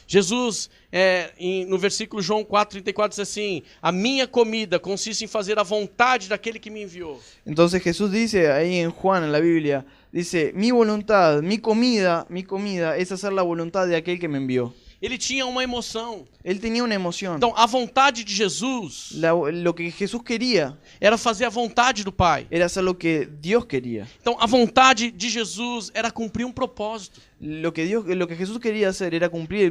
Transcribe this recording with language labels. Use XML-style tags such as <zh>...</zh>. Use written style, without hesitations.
<pt>Jesus, no versículo João 4,34, diz assim: a minha comida consiste em fazer a vontade daquele que me enviou.</pt> <es>Entonces Jesús dice ahí en Juan, en la Biblia, dice, mi voluntad, mi comida es hacer la voluntad de aquel que me envió.</es> <pt>Ele tinha uma emoção.</pt> <es>Él tenía una emoción.</es> <pt>Então, a vontade de Jesus</pt> <es>Lo que Jesús quería</es> <pt>era fazer a vontade do Pai.</pt> <es>era hacer lo que Dios quería.</es> <pt>Então, a vontade de Jesus era cumprir um propósito.</pt> <es>Lo que Jesús quería hacer era cumplir el</es>